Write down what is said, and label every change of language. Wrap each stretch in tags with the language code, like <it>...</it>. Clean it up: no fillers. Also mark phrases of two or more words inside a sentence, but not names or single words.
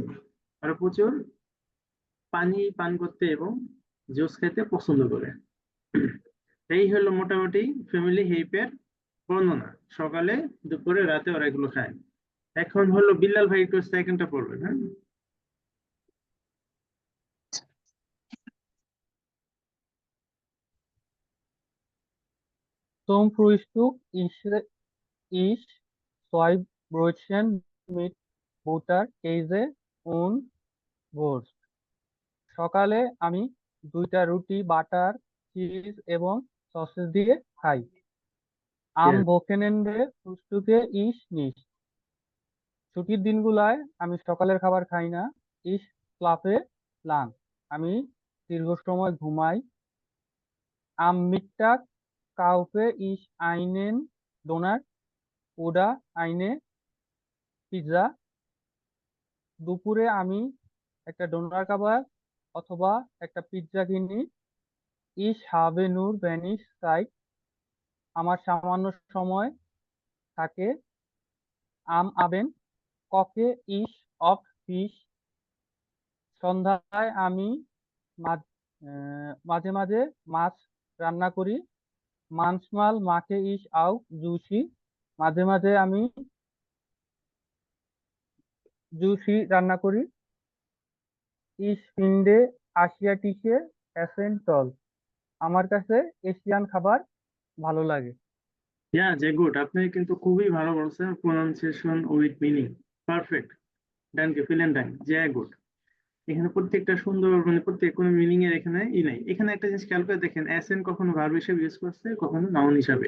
<bn>ওরা প্রচুর পানি পান করতে এবং জুস খেতে পছন্দ করে। এই হলো মোটামুটি</bn> <en>family helper</en> <bn>বর্ণনা। সকালে, দুপুরে, রাতে ওরা এগুলো খায়। এখন হলো বিল্লাল ভাই একটু সেকেন্ডটা পড়বেন। হ্যাঁ,</bn> <de>Zum Frühstück ich zwei Brötchen mit Butter, Käse und Wurst.</de> <bn>সকালে আমি দুইটা রুটি বাটার, চিজ এবং সসেজ দিয়ে খাই।</bn> <de>Am yes. Wochenende frühstücke ich nicht.</de> <bn>ছুটির দিনগুলায় আমি সকালের খাবার খাই না।</bn> <de>Ich schlafe lang.</de> <bn>আমি দীর্ঘ সময় ঘুমাই।</bn> <de>Am Mittag kaufe ich einen Donut oder eine পিৎজা।</de> <bn>দুপুরে আমি একটা ডোনার খাবার অথবা একটা পিৎজা কিনি।</bn> <de>Ich habe nur wenig Zeit.</de> <bn>আমার সামান্য সময় থাকে।</bn> <de>Am Abend koche ich oft Fisch.</de> <bn>সন্ধ্যায় আমি মাঝে মাঝে মাছ রান্না করি।</bn> <de>Manchmal mache ich auch Sushi.</de> <bn>মাঝে মাঝে আমি জুসি রান্না করি।</bn> <de>Ich finde asiatische Essen toll.</de> <bn>আমার কাছে এশিয়ান খাবার ভালো লাগে।</bn> <de>sehr gut,</de> <bn>আপনি কিন্তু খুবই ভালো বলছেন,</bn> <en>pronunciation with meaning perfect. thank you,</en> <de>vielen Dank, sehr gut.</de> <bn>এখানে প্রত্যেকটা সুন্দর, মানে প্রত্যেক কোনো মিনিং এর এখানে নাই। এখানে একটা জিনিস খেয়াল করে দেখেন, অ্যাসেন কখনো ভার্ব হিসেবে ইউজ করছে, কখনো নাউন হিসাবে।</bn>